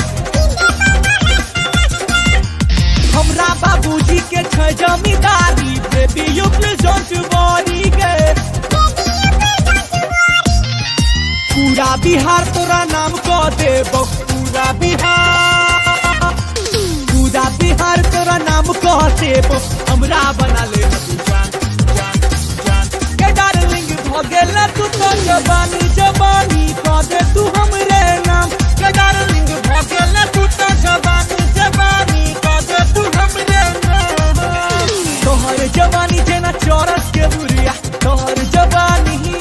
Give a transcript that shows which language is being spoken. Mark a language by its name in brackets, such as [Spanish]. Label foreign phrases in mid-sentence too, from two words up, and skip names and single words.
[Maithili] हमरा बाबूजी के छ जमींदारी [English] baby you please don't worry [Maithili] गे पूरा बिहार तोरा नाम कह देबो पूरा बिहार तोरा नाम कह देबो हमरा बना ले जान के डार्लिंग भगेला तू तो जवानी जवानी कह दे तू हमरे नाम के डार्लिंग भगेला तू तो जवानी जवानी कह दे तू हमरे नाम तोहर जवानी जेना चौरस के बुरिया तोहर जवानी